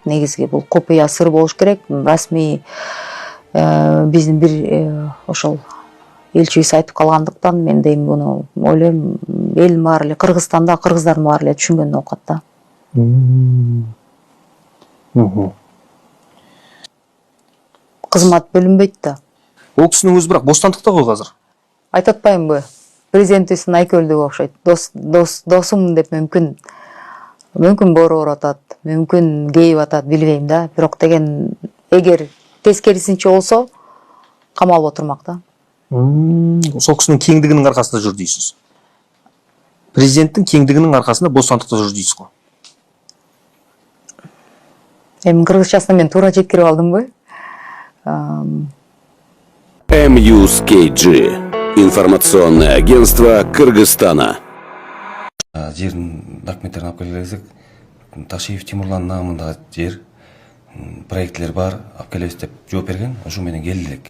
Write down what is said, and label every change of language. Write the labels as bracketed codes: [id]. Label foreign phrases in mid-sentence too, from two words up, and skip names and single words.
[ky] Негизги бул купуя сыр болуш керек. Расмий биздин бир ошол элчибиз айтып калгандыктан мен дейм буну ойлойм, эл бар эле, Кыргызстанда кыргыздар бар эле түшүнгөн окат да. Кызмат бөлүнбөйт да. [kk] Ол кісінің өзі бірақ бостандықта ғой қазір. [ky] Айтып атпаймынбы? Президентибиздин Айкөлдү окшойт. Досум деп мүмкүн боороо атат, мүмкүн кейип атат, билбейм да. Бирок деген эгер тескерисинче болсо камалып отурмак да. [kk] Сол кісінің кеңдігінің арқасында жүр дейсіз. Президенттің кеңдігінің арқасында бостандықта жүр дейсіз ғой. [ky] Эми кыргызчасына мен туура жеткирип алдымбы? MUSKG. [ru] Информационное агентство Кыргызстана. [ky] Жердің документтерін алып келсек, Ташиев Тимурлан намындагы жер проектлер бар, алып келебиз деп жооп берген, ошо менен келдик.